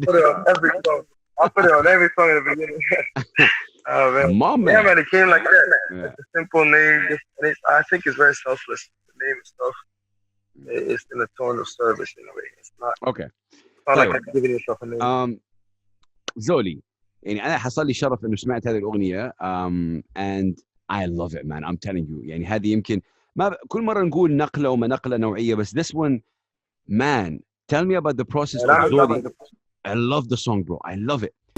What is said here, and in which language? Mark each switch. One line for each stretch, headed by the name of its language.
English: Put it on every song. I'll put it on every song in the beginning. Oh, man. MaMan. Yeah, man, it came like that. Yeah. It's a simple name. And I think it's very selfless. The name itself is in a tone of service in a way. It's not. Okay. It's not like I'm giving yourself a name.
Arabic: زولي يعني أنا حصل لي شرف إنه سمعت هذه الأغنية
English: and I love it man I'm telling you
Arabic: يعني هذه يمكن ما كل مرة نقول نقلة وما نقلة نوعية بس
English: this one man tell me about the process of Zolly. I love the song bro I love it.